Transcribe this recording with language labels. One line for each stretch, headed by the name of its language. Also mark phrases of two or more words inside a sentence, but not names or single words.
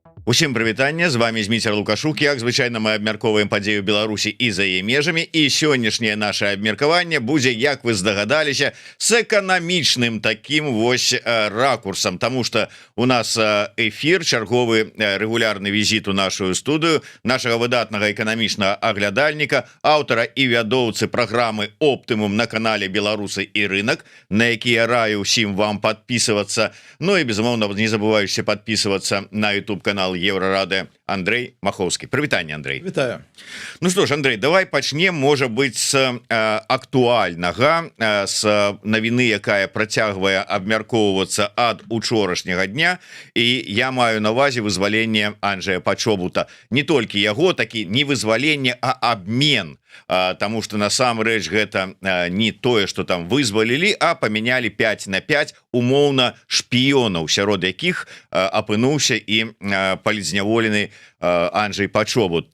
Belarusian: Усім прывітанне, з вами Зміцер Лукашук. Як звычайна, мы абмярковаем падзею Беларусі і за яе межамі, і сённяшняе наше абмеркаванне будзе, як вы здагадаліся, с эканамічным таким вось ракурсам,
Russian: тому что у нас эфир,
Belarusian: чарговы регулярны візіт у нашу студыю нашага выдатнага эканамічнага аглядальніка, аўтара і вядоўцы праграмы «Оптымум» на канале «Беларусы і рынок», на які я раю ўсім вам подписываться, ну і безумоўна не забываючыся подписываться на YouTube канал Еврорады. Андрей Маховский. Прывітанне, Андрей. Вітаю.
Russian: Ну что ж,
Belarusian: Андрей, давай пачнем, можа быть, с актуальнага, с навіны, якая працягвае абмяркоўвацца ад учорашняга дня, і я маю на увазе вызваленне Анджэя Пачобута. Не толькі яго, такі не вызваленне, а абмен. Таму што насамрэч гэта не тое, што там вызвалілі, а памянялі 5 на 5 умоўна шпіёнаў, сярод якіх апынуўся і палізняволены Анджэй Пачобут.